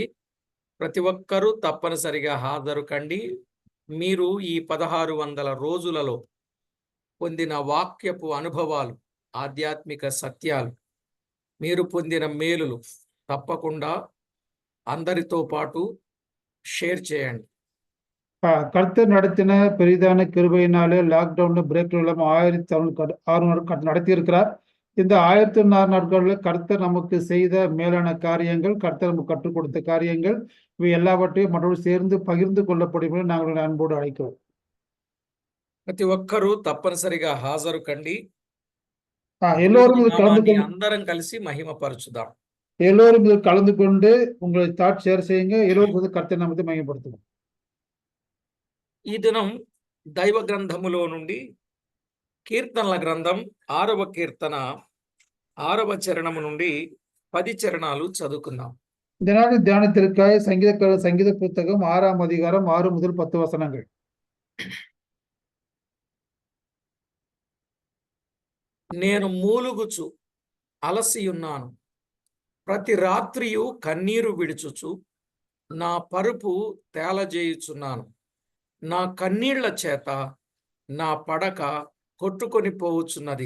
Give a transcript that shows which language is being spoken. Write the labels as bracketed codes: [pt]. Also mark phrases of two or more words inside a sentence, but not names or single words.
[te] ప్రతి ఒక్కరూ తప్పనిసరిగా హాజరు కండి. మీరు ఈ 1600 రోజులలో పొందిన వాక్యపు అనుభవాలు, ఆధ్యాత్మిక సత్యాలు, మీరు పొందిన మేలులు తప్పకుండా అందరితో పాటు షేర్ చేయండి. [ta] கர்த்தர் நடத்தின பெரிதான கிருபையினாலே லாக்டவுன்ல பிரேக் இல்லாம 1600 நடத்தி இருக்கிறார். இந்த 1600 நாட்களில் கர்த்தர் நமக்கு செய்த மேலான காரியங்கள், கர்த்தர் நமக்கு கற்றுக் கொடுத்த காரியங்கள், இவை எல்லாவற்றையும் மற்றவர்கள் சேர்ந்து பகிர்ந்து கொள்ளப்படும்படி நாங்கள் அன்போடு அழைக்கிறோம். [te] ప్రతి ఒక్కరూ తప్పనిసరిగా హాజరు కండి. [ta] எல்லோரும் இது கலந்து [te] అందరం కలిసి మహిమపరచుదాం. [ta] எல்லோரும் இது கலந்து கொண்டு உங்களை [en] thought share [ta] செய்யுங்க. எல்லோரும் கர்த்தர் நாமத்தை மகிமைப்படுத்துவோம். [te] ఈ దినం దైవ గ్రంథములో నుండి కీర్తనల గ్రంథం 6వ కీర్తన 6వ చరణము నుండి 10 చరణాలు చదువుకుందాం. [ta] இந்த நாள் தியானத்திற்காக சங்கீத புத்தகம் 6ஆம் அதிகாரம் 6 முதல் 10 வசனங்கள். [te] నేను మూలుగుచు అలసియున్నాను, ప్రతి రాత్రియు కన్నీరు విడుచుచు నా పరుపు తేలజేయుచున్నాను. నా కన్నీళ్ల చేత నా పడక కొట్టుకొని పోవుచున్నది.